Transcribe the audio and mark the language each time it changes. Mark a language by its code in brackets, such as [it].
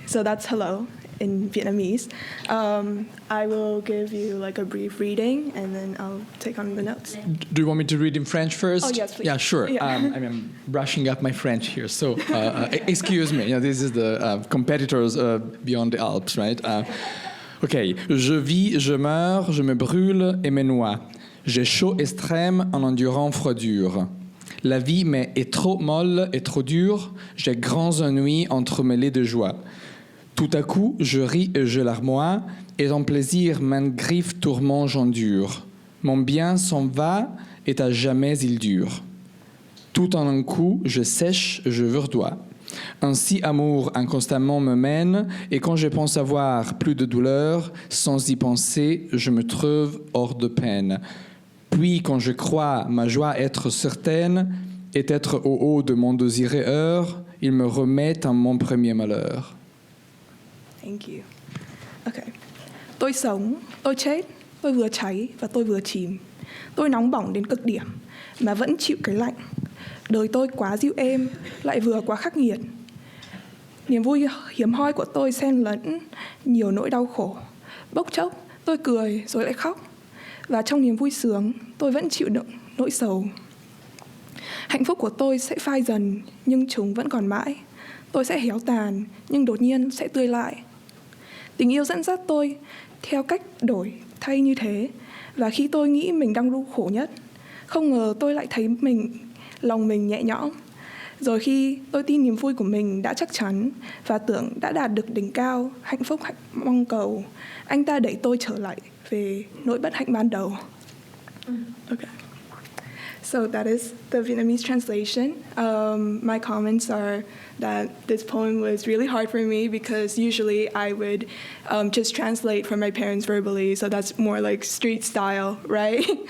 [en] So that's hello in Vietnamese. I will give you like a brief reading, and then I'll take on the notes. Do you want me to read in French first? Oh, yes, please. Yeah, sure. Yeah. I'm brushing up my French here, so excuse me. This is the competitors beyond the Alps, right? OK. [fr] Je vis, je meurs, je me brûle et me noie. J'ai chaud extrême en endurant froidure. La vie est trop molle et trop dure. J'ai grands ennuis entremêlés de joie. Tout à coup, je ris et je larmoie, et en plaisir, maintes griffes tourments j'endure. Mon bien s'en va, et à jamais il dure. Tout en un coup, je sèche, je verdois. Ainsi, amour inconstamment me mène, et quand je pense avoir plus de douleur, sans y penser, je me trouve hors de peine. Puis, quand je crois ma joie être certaine, et être au haut de mon désiré heure, il me remet en mon premier malheur. [en] Thank you. Okay. [vi] Tôi sống, tôi chết, tôi vừa cháy và tôi vừa chìm. Tôi nóng bỏng đến cực điểm mà vẫn chịu cái lạnh. Đời tôi quá dịu êm, lại vừa quá khắc nghiệt. Niềm vui hiếm hoi của tôi xen lẫn nhiều nỗi đau khổ. Bốc chốc, tôi cười rồi lại khóc. Và trong niềm vui sướng, tôi vẫn chịu đựng nỗi sầu. Hạnh phúc của tôi sẽ phai dần, nhưng chúng vẫn còn mãi. Tôi sẽ héo tàn, nhưng đột nhiên sẽ tươi lại. Tình yêu dẫn dắt tôi theo cách đổi thay như thế. Và khi tôi nghĩ mình đang đau khổ nhất, không ngờ tôi lại thấy lòng mình nhẹ nhõm. Rồi khi tôi tin niềm vui của mình đã chắc chắn và tưởng đã đạt được đỉnh cao, hạnh phúc mong cầu, anh ta đẩy tôi trở lại về nỗi bất hạnh ban đầu. [en] Okay. So that is the Vietnamese translation. My comments are that this poem was really hard for me because usually I would just translate from my parents verbally, so that's more like street style, right?